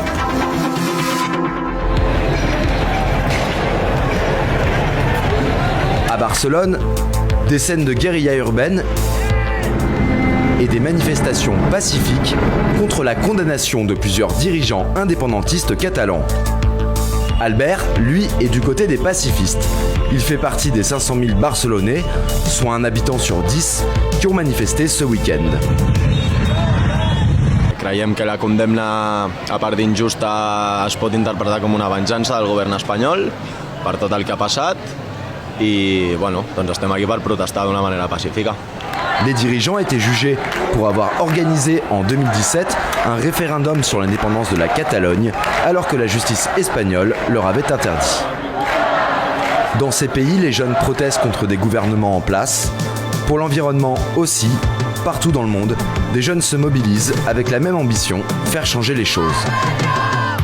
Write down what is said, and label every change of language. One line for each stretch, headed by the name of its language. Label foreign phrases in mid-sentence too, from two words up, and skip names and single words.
French: À Barcelone, des scènes de guérilla urbaine et des manifestations pacifiques contre la condamnation de plusieurs dirigeants indépendantistes catalans. Albert, lui, est du côté des pacifistes. Il fait partie des 500 000 Barcelonais, soit un habitant sur 10, qui ont manifesté ce week-end.
Catalan: Creiem que la condemna a part d'injusta es pot interpretar com una venjança del govern espanyol per tot el que ha passat i bueno, doncs estem aquí per protestar d'una manera pacífica.
French: Les dirigeants étaient jugés pour avoir organisé en 2017 un référendum sur l'indépendance de la Catalogne, alors que la justice espagnole leur avait interdit. Dans ces pays, les jeunes protestent contre des gouvernements en place. Pour l'environnement aussi, partout dans le monde, des jeunes se mobilisent avec la même ambition, faire changer les choses.